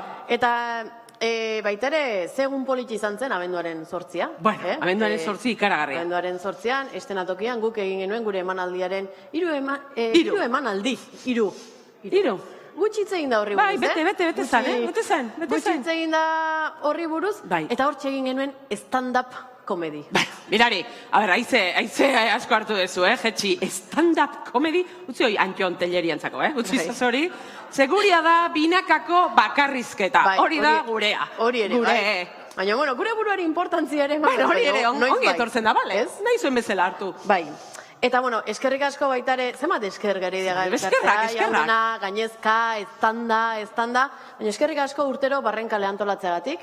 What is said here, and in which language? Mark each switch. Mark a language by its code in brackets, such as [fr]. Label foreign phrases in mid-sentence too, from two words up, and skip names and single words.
[eu] Eta baita ere, zegun politi izan zen abenduaren 8. Bueno, abenduaren 8 ikaragarria. Abenduaren 8an, estenatokian guk egin genuen gure emanaldiaren 3 emanaldi. 3. Gutxitze egin da horri buruz, Bai, bete zen. Gutxitze egin da horri buruz, eta hortxe egin genuen stand-up komedi. Bai, mirari, a ber, haize asko hartu dezu, jetxi, stand-up komedi, utzi hori Antion Telleriantzako, utzi zazori, seguria da binakako bakarrizketa, hori da gurea. Hori ere, bai. Baina, bueno, gure buruari importantzia ere, hori ere, ongi etortzen da, bale? Nahi zuen bezala hartu. Bai. Eta, bueno, eskerrik asko baitare, zemat esker Gereiaga elkartea, jauna, gainezka, estanda, baina eskerrik asko urtero barrenkale antolatzeagatik.